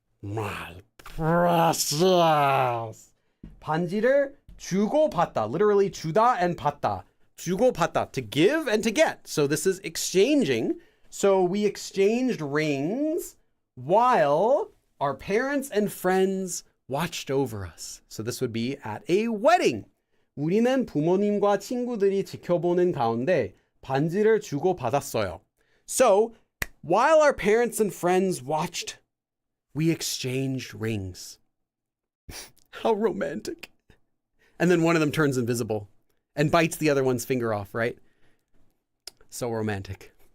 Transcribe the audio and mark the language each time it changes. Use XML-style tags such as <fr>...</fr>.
<en>My precious.</en> <ko>반지를 주고받다.</ko> <en>Literally 주다 and 받다. 주고받다. To give and to get. So this is exchanging. So we exchanged rings while our parents and friends watched over us. So this would be at a wedding.</en> <ko>우리는 부모님과 친구들이 지켜보는 가운데 반지를 주고받았어요.</ko> <en>So, while our parents and friends watched, we exchanged rings. How romantic. And then one of them turns invisible and bites the other one's finger off, right? So romantic.</en>